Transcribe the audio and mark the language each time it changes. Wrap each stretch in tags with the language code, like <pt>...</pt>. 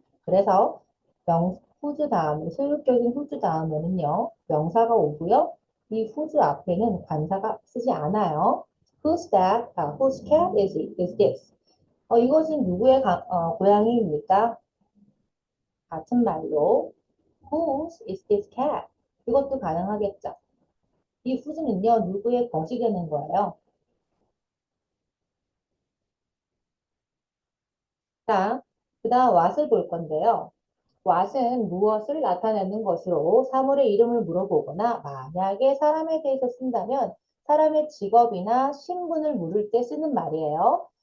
<ko>그래서 후즈 다음, 소유격인 후즈 다음에는요, 명사가 오고요. 이 후즈 앞에는 관사가 쓰지 않아요.</ko> <en>Who's that? Whose cat is this?</en> <ko>이것은 누구의 고양이입니까?</ko> <en>같은 말로 Whose is this cat?</en> <ko>이것도 가능하겠죠. 이 whose는요, 누구의 것이 되는 거예요. 자, 그 다음 what을 볼 건데요. what은 무엇을 나타내는 것으로 사물의 이름을 물어보거나 만약에 사람에 대해서 쓴다면 사람의 직업이나 신분을 물을 때 쓰는 말이에요.</ko>